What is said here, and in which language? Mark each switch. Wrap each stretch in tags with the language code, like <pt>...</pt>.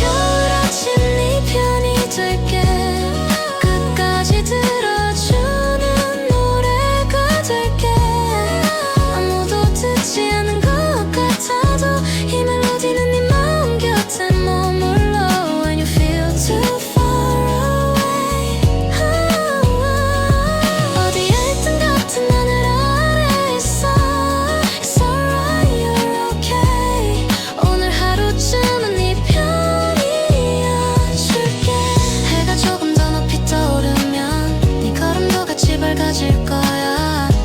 <ko>겨울 아침 네 편이 될게. 끝까지 들어주는 노래가 될게. 아무도 듣지 않은 것 같아도 이 멜로디는 네 마음 곁에 머물러.</ko> <en>When you feel too far away.</en> <ko>어디에 있든 같은 하늘 아래 있어.</ko> <en>It's alright, you're okay.</en> <ko>오늘 하루쯤은 네 편이어줄게. 해가 조금 더 높이 떠오르면 네 걸음도 같이 밝아질 거야.</ko>